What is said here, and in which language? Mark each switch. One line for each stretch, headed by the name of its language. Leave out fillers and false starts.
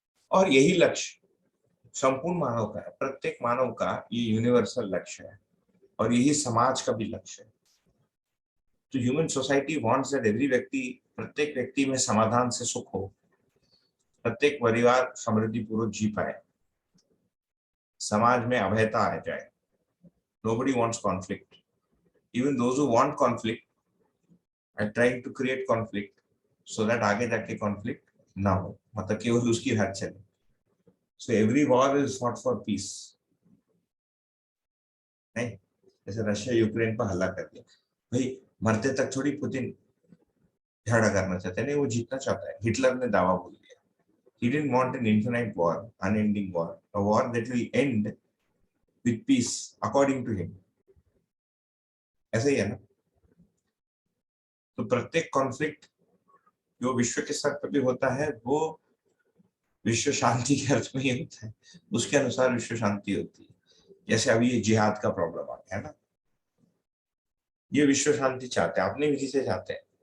Hindi: और यही लक्ष्य संपूर्ण मानव का है, प्रत्येक मानव का ये यूनिवर्सल लक्ष्य है, और यही समाज का भी लक्ष्य है। तो
English: human society wants that every
Hindi: व्यक्ति, प्रत्येक व्यक्ति में समाधान से सुख हो, प्रत्येक परिवार समृद्धि पूर्वक जी पाए, समाज में अभयता आ जाए।
English: Nobody wants conflict. Even those who want conflict are trying to create conflict so that
Hindi: आगे जाके कॉन्फ्लिक्ट ना हो, मतलब केवल उसकी राज चले।
English: so every war is fought for peace,
Hindi: नहीं? जैसे रशिया यूक्रेन पर हमला कर दिया, भाई मरते तक थोड़ी पुतिन झगड़ा करना चाहते, नहीं, वो जीतना चाहता है। हिटलर ने दावा बोल दिया,
English: he didn't want an infinite war, unending war, a war that will end with peace according to him।
Hindi: ऐसा ही है ना? तो प्रत्येक कॉन्फ्लिक्ट जो विश्व के स्तर पर भी होता है वो विश्व शांति के अर्थ में ही होता है, उसके अनुसार विश्व शांति होती है। जैसे अभी ये जिहाद का प्रॉब्लम आ गया है ना, ये विश्व शांति चाहते हैं, अपनी विधि से चाहते हैं।